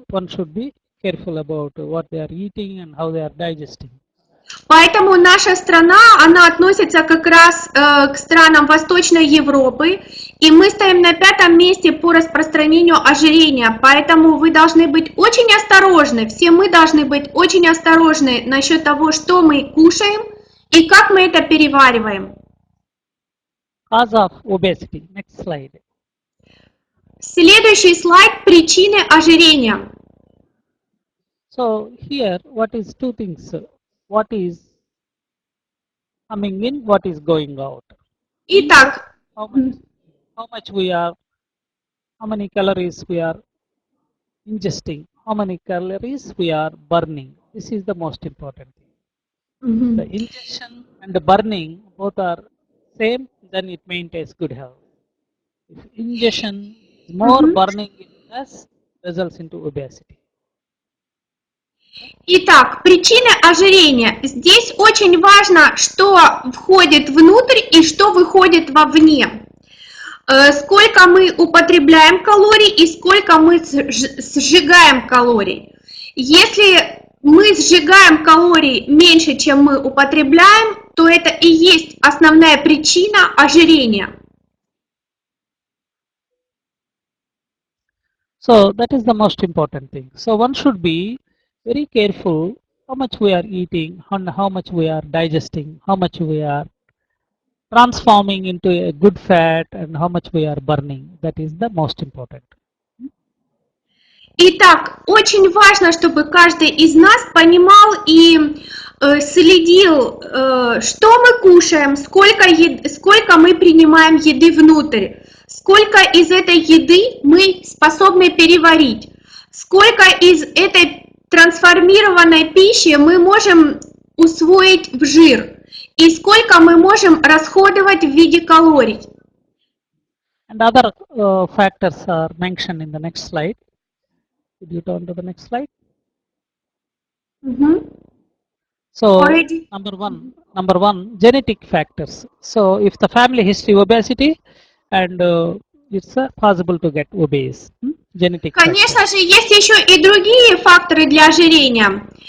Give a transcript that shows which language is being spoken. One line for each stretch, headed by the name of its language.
English: One should be careful about what they are eating and how they are digesting.
Russian: Поэтому наша страна, она относится как раз к странам Восточной Европы, и мы стоим на 5-м месте по распространению ожирения, поэтому вы должны быть очень осторожны, все мы должны быть очень осторожны насчет того, что мы кушаем и как мы это перевариваем.
English: Cause of obesity. Next slide.
Russian: Следующий слайд – причины ожирения.
English: So here, what is two things? What is coming in, what is going out.
Russian: Итак,
English: How much we are, how many calories we are ingesting how many calories we are burning. This is the most important thing. The ingestion and the burning both are same, then it maintains good health. If ingestion is more, burning is less, results into obesity.
Russian: Итак, причины ожирения. Здесь очень важно, что входит внутрь и что выходит вовне. Сколько мы употребляем калорий и сколько мы сжигаем калорий. Если мы сжигаем калорий меньше, чем мы употребляем, то это и есть основная причина ожирения.
English: So that is the most important thing. So one should be very careful how much we are eating, how much we are digesting, how much we are transforming into a good fat, and how much we are burning. That is the most important.
Russian: Итак, очень важно, чтобы каждый из нас понимал и следил, что мы кушаем, сколько мы принимаем еды внутрь, сколько из этой еды мы способны переварить, сколько из этой трансформированной пищи мы можем усвоить в жир и сколько мы можем расходовать в виде калорий.
English: And other factors are mentioned in the next slide. Could you turn to the next slide? So number one, genetic factors. So if the family history obesity, and it's possible to get obese. Genetic.
Russian: Конечно же, есть еще и другие факторы для ожирения.